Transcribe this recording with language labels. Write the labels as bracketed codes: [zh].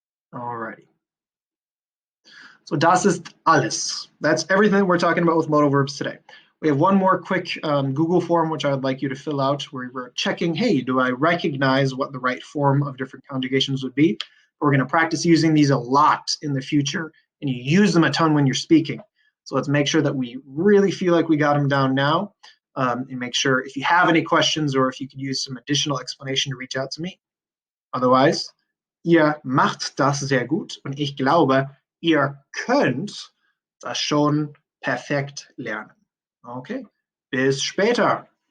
[de] Alrighty. So das ist alles. [en] That's everything that we're talking about with modal verbs today. We have one more quick Google form, which I would like you to fill out, where we're checking, hey, do I recognize what the right form of different conjugations would be? We're going to practice using these a lot in the future, and you use them a ton when you're speaking. So let's make sure that we really feel like we got them down now, and make sure if you have any questions or if you could use some additional explanation to reach out to me. [de] Otherwise, ihr macht das sehr gut und ich glaube, ihr könnt das schon perfekt lernen. Okay, bis später.